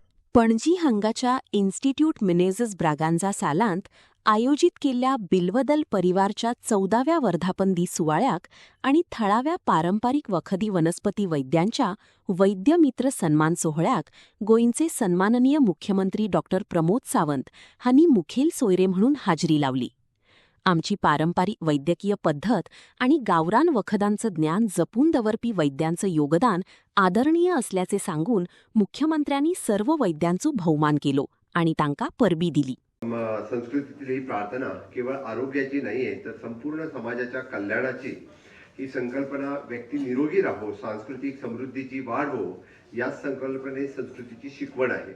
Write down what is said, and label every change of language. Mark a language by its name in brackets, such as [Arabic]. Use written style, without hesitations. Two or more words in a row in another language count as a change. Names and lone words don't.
[Konkani] पणजी हांगाच्या इन्स्टिट्यूट मिनेझस ब्रागांझा सालांत आयोजित केल्ल्या बिल्वदल परिवारच्या 14व्या वर्धापन दीस सुवाळ्याक आणि थळाव्या पारंपारीक वखदी वनस्पती वैद्यांच्या वैद्य मित्र सन्मान सोहळ्याक गोंयचे सन्माननीय मुख्यमंत्री डॉ प्रमोद सावंत हांनी मुखेल सोयरे म्हणून हाजरी लावली. आमची पारंपारिक वैद्यकीय पद्धत आणि गावरान वखदांचं ज्ञान जपून दवरपी वैद्यांचं योगदान आदरणीय असल्याचे सांगून मुख्यमंत्र्यांनी सर्व वैद्यांचो भौमान केलो आणि तांकां परबी दिली. [Marathi] संस्कृतीतील ही प्रार्थना केवळ आरोग्याची नाहीये तर संपूर्ण समाजाच्या कल्याणाची ही संकल्पना व्यक्ती निरोगी राहो, सांस्कृतिक समृद्धीची वाढ हो, या संकल्पने संस्कृतीची शिकवण आहे.